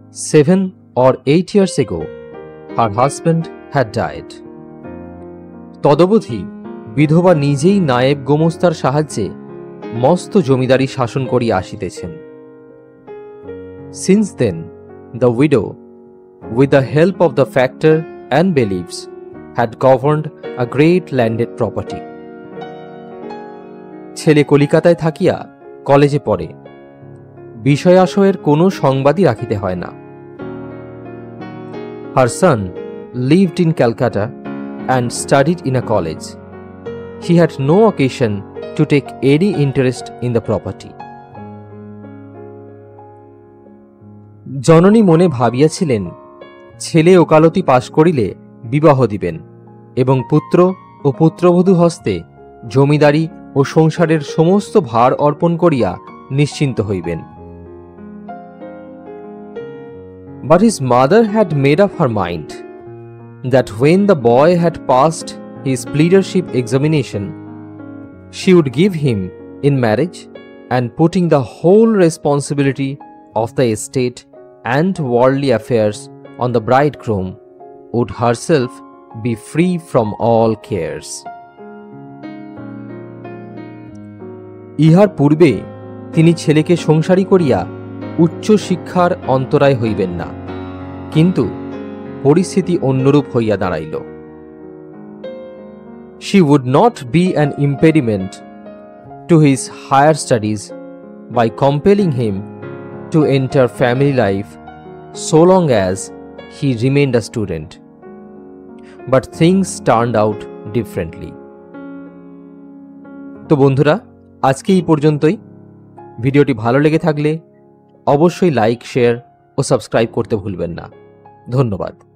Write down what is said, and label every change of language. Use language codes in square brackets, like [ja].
[en] 7 or 8 years ago her husband had died. [bn] তদবধি বিধবা নিজেই নায়েব গোমস্তার সাহায্যে মস্ত জমিদারি শাসন করিয়া আসিতেছেন। [en] Since then the widow, with the help of the factor and bailiffs, had governed a great landed property. [bn] ছেলে কলিকাতায় থাকিয়া কলেজে পড়ে, বিষয় আশয়ের কোনো সংবাদই রাখিতে হয় না। [en] Her son lived in Calcutta and studied in a college. He had no occasion to take any interest in the property. [bn] জননী মনে ভাবিয়াছিলেন ছেলে ওকালতি পাশ করিলে বিবাহ দিবেন এবং পুত্র ও পুত্রবধূ হস্তে জমিদারি ও সংসারের সমস্ত ভার অর্পণ করিয়া নিশ্চিন্ত হইবেন। [en] But his mother had made up her mind that when the boy had passed his pleadership examination, she would give him in marriage, and putting the whole responsibility of the estate and worldly affairs on the bridegroom, would herself be free from all cares. [bn] ইহার পূর্বে তিনি ছেলেকে সংসারী করিয়া উচ্চ শিক্ষার অন্তরায় হইবেন না, কিন্তু পরিস্থিতি অন্যরূপ হইয়া দাঁড়াইল। [en] She would not be an impediment to his higher studies by compelling him to enter family life so long as he remained a student. But things turned out differently. [bn] তো বন্ধুরা, আজকে এই পর্যন্তই। ভিডিওটি ভালো লেগে থাকলে অবশ্যই লাইক, শেয়ার ও সাবস্ক্রাইব করতে ভুলবেন না। ধন্যবাদ।